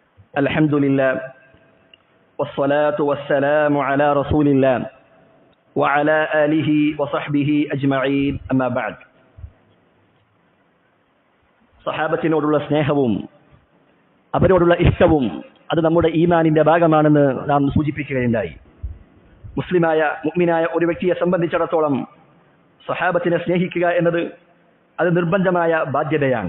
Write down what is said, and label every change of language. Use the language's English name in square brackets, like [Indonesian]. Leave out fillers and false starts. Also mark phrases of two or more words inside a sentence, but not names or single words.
[Arabic] الحمد لله والصلاة والسلام على رسول الله وعلى آله وصحبه أجمعين أما بعد [Malayalam] സഹാബത്തിനോടുള്ള സ്നേഹവും അവരോടുള്ള ഇഷ്ടവും അത് നമ്മുടെ ഈമാനിന്റെ ഭാഗമാണെന്ന് നാം സൂചിപ്പിക്കുകയുണ്ടായി. മുഅ്മിനായ ഒരു വ്യക്തിയെ സംബന്ധിച്ചിടത്തോളം സഹാബത്തിനെ സ്നേഹിക്കുക എന്നത് അത് നിർബന്ധമായ ബാധ്യതയാണ്.